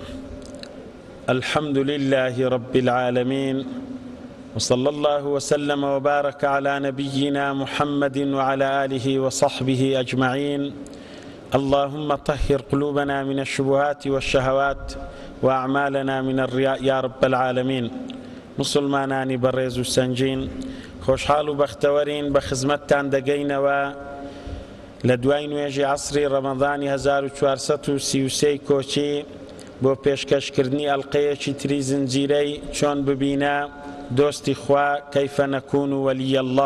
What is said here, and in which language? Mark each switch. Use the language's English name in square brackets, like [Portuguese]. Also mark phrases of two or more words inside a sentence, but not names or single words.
[Arabic] الحمد لله رب العالمين، وصلى الله وسلم وبارك على نبينا محمد وعلى آله وصحبه أجمعين. اللهم طهر قلوبنا من الشبهات والشهوات وأعمالنا من الرياء يا رب العالمين. [Central Kurdish] مسلمانانی بەڕێز و سەنگین، خۆشحاڵ و بەختەوەرین بە خزمەتتان دەگەینەوە لە دوای نوێژی عەسری ڕەمەضانی 1433 کۆچی بۆ پێشکەشکردنی ئەڵقەیەکی تری زنجیرەی چۆن ببینە دۆستی خوا کەیفە نەکون و وەلی الله.